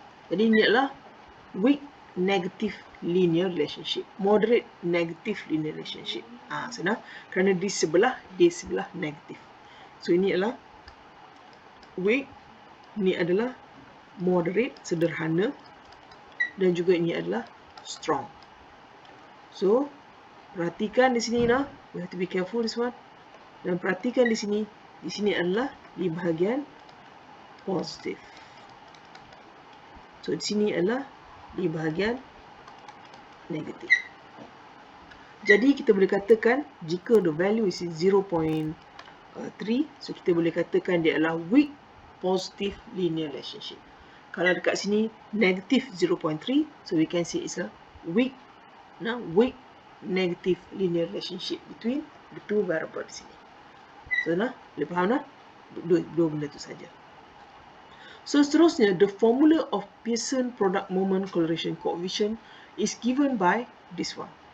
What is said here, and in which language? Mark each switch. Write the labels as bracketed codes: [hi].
[ms] Jadi ini adalah [en] weak negative linear relationship, moderate negative linear relationship. [ms] Senang kerana di sebelah negatif. So ini adalah weak, ini adalah moderate, sederhana, dan juga ini adalah strong. [en] So [ms] perhatikan di sini [en] we have to be careful this one. [ms] Dan perhatikan di sini adalah di bahagian positif. So di sini adalah di bahagian negatif. Jadi kita boleh katakan jika [en] the value is 0.3, [ms] so kita boleh katakan dia adalah [en] weak positive linear relationship. [ms] Kalau dekat sini [en] negative 0.3, so we can say it's a weak negative linear relationship between the two variables [ms] di sini. So boleh faham dua benda tu saja. [en] So [ms] seterusnya, [en] the formula of Pearson product moment correlation coefficient is given by this one.